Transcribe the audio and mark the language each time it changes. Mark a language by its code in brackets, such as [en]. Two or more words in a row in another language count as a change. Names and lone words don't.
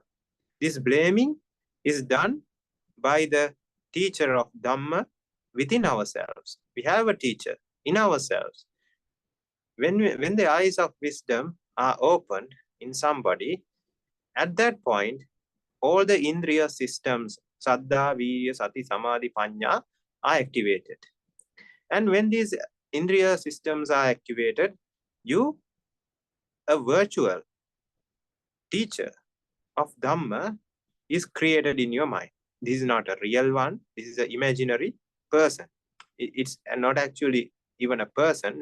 [en] This blaming is done by the teacher of Dhamma within ourselves. We have a teacher in ourselves. When the eyes of wisdom are opened in somebody, at that point, all the indriya systems, [pi] saddha, virya, sati, samadhi, panya, [en] are activated. And when these indriya systems are activated, you, a virtual teacher of Dhamma, is created in your mind. This is not a real one. This is an imaginary person. It's not actually even a person.